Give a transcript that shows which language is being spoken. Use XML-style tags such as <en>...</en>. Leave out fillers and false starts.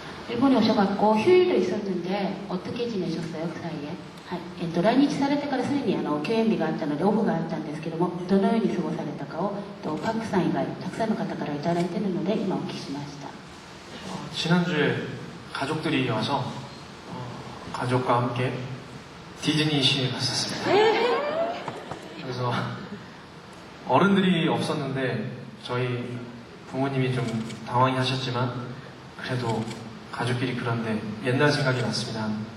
<ko>일본에 오셔갖고 휴일도 있었는데 어떻게 지내셨어요, 그 사이에?</ko> <ja>はい、来日されてからすでに休演日があったのでオフがあったんですけども、どのように過ごされたかをパクさん以外たくさんの方からいただいているので今お聞きしました。</ja> <ko>지난주에 가족들이 와서 가족과 함께 디즈니시에 갔었습니다. 그래서 어른들이 없었는데 저희 부모님이 좀 당황히 하셨지만 그래도 가족끼리 그런데 옛날 생각이 났습니다.</ko>